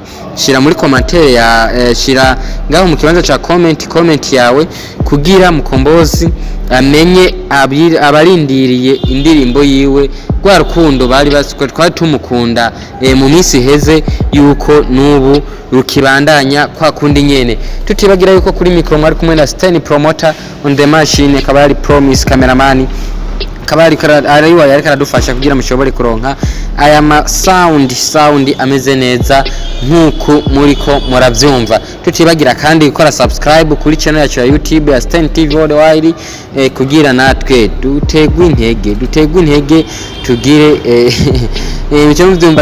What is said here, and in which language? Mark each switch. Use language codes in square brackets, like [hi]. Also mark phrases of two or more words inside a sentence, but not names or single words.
[rn] Shira muri commentaire shira ngaho mu kibanza cha comment yawe kugira Mukombozi amenye abarindiriye indirimbo yiwe rwa rukundo bari twari tumukunda mu minsi heze, yuko nubu rukibandanya kwa kundi nyene. Tutibagira yuko kuri micro mwari kumwe na Stan Promoter [en] on the machine, [rn] akaba ari Promise cameraman, akaba ari karadufasha kugira mushobore kuronka aya sound ameze neza nkuko muriko muravyumva. Tutibagira kandi gukora subscribe kuri channel yacu ya YouTube ya Stan TV Worldwide, kugira natwe dutegwe intege tugire icyo muvyumva.